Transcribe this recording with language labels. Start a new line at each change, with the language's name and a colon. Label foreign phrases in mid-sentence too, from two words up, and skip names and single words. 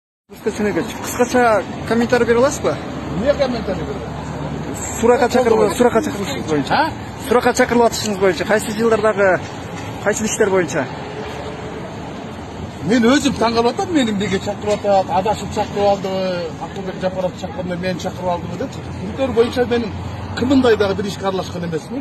Kyrgyz: Кыскача комментар бере alасыз ба? Эмне комментар berесіз? Суракка чакырылышыңыз боюнча. Суракка чакырылып атышыңыз боюнча, кайсы жылдардагы кайсы иштер боюнча? Мен өзüm таң калып атам, мени эмнеге чакырып атат, адашып чакырып алдыбы, Акылбек Жапаров чакырганда мени чакырып алдыбы деп. Кумтөр боюнча мен кымындай дагы бир ишке аралашкан эмесмин.